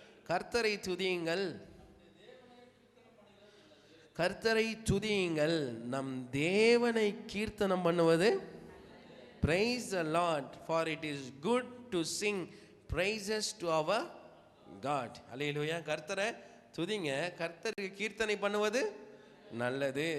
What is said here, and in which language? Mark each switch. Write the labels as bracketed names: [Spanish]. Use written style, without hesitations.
[Tamil] கர்த்தரை துதியுங்கள், கர்த்தரை துதியுங்கள், நம் தேவனை கீர்த்தனம் பண்ணுவது. [English] Praise the Lord, for it is good to sing praises to our God. [Tamil] அல்லேலூயா. கர்த்தரை துதிங்க, கர்த்தருக்கு கீர்த்தனை பண்ணுவது நல்லது.